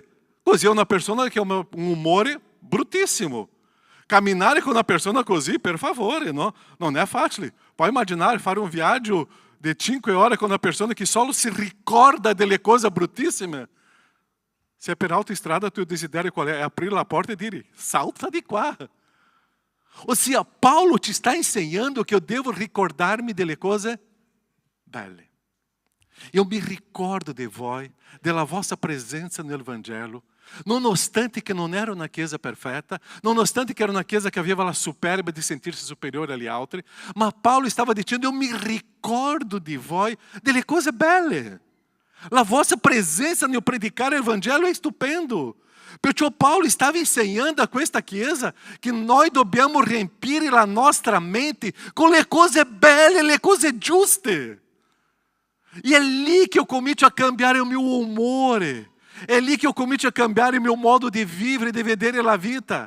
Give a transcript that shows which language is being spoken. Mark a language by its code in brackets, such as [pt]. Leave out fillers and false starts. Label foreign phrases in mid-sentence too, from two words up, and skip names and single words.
[it] Così è una persona che ha un umore bruttissimo. Camminare con una persona così, per favore, no? Non è facile. Puoi immaginare fare un viaggio di 5 ore con una persona che solo si ricorda delle cose bruttissime. Se è per autostrada, tu desideri qual é? [pt] É abrir a porta [it] e dire, salta di qua. Ossia, Paulo ti sta insegnando che io devo ricordarmi delle cose belle. [pt] Eu me [it] ricordo de voi, della vostra [pt] presença no Evangelho, [it] nonostante che non era una chiesa perfetta, nonostante che era una chiesa che aveva la superba di sentirsi superiore agli altri, ma Paulo stava dicendo, [pt] eu me [it] ricordo di voi, delle cose belle. La vostra presença nel predicare [pt] o Evangelho é estupendo. [it] Perciò Paulo estava insegnando a questa chiesa che noi dobbiamo riempire la nostra mente con le cose belle, le cose giuste. E é lì che eu comincio a cambiare il mio umore. É lì che eu comincio a cambiare il mio modo di vivere, di vedere la vita.